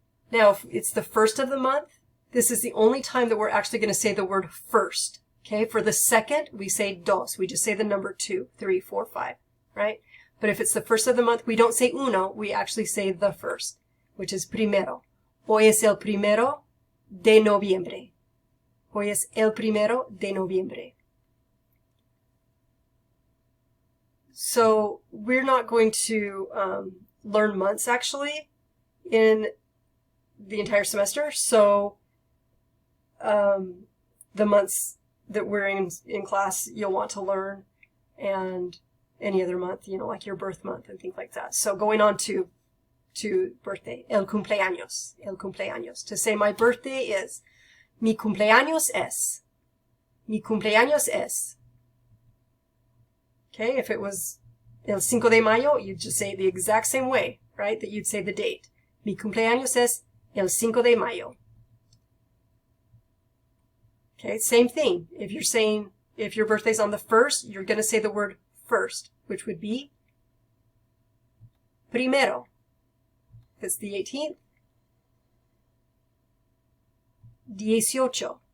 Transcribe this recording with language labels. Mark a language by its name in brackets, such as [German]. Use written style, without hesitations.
[English] Now, if it's the first of the month, this is the only time that we're actually going to say the word first. Okay? For the second, we say dos. We just say the number 2, 3, 4, 5, right? But if it's the first of the month, we don't say uno, we actually say the first, which is primero. [Spanish] Hoy es el primero de noviembre. Hoy es el primero de noviembre. [English] So we're not going to learn months actually in the entire semester. So the months that we're in class, you'll want to learn, and any other month, you know, like your birth month and things like that. So going on to birthday, [Spanish] el cumpleaños, el cumpleaños. [English] To say my birthday is, [Spanish] mi cumpleaños es, mi cumpleaños es. [English] Okay, if it was [Spanish] el 5 de mayo, [English] you'd just say it the exact same way, right? That you'd say the date. [Spanish] Mi cumpleaños es el 5 de mayo. [English] Okay, same thing. If your birthday's on the 1st, you're going to say the word first, which would be primero. If it's the 18th, 18.